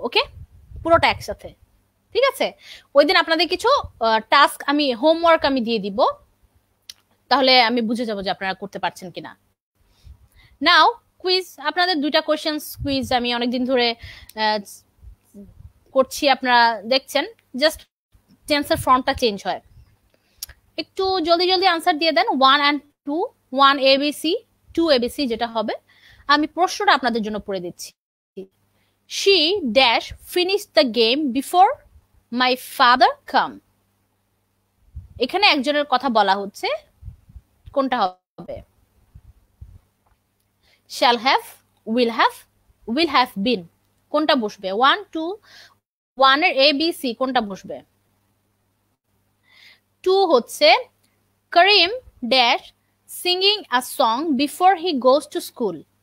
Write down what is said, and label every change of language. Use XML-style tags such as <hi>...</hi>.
<bn>ওকে, পুরোটা একসাথে, ঠিক আছে? ওই দিন আপনাদের কিছু টাস্ক, আমি হোমওয়ার্ক আমি দিয়ে দিব, তাহলে আমি বুঝে যাবো যে আপনারা করতে পারছেন কিনা। নাও কুইজ, আপনাদের দুইটা কোয়েশ্চেন্স কুইজ আমি অনেকদিন ধরে করছি, আপনারা দেখছেন, জাস্ট টেন্সের ফর্মটা চেঞ্জ হয়। একটু জলদি জলদি আনসার দিয়ে দেন। 1 and 2, 1 ABC, 2 ABC যেটা হবে। আমি প্রশ্নটা আপনাদের জন্য পড়ে দিচ্ছি।</bn> <en>She dash finished the game before my father come.</en> <bn>এখানে একজনের কথা বলা হচ্ছে, কোনটা হবে?</bn> <en>shall have, will have been,</en> <bn>কোনটা বসবে? 1 2, 1 এর ABC কোনটা বসবে?</bn> <en>2 হচ্ছে Karim dash singing a song before he goes to school.</en>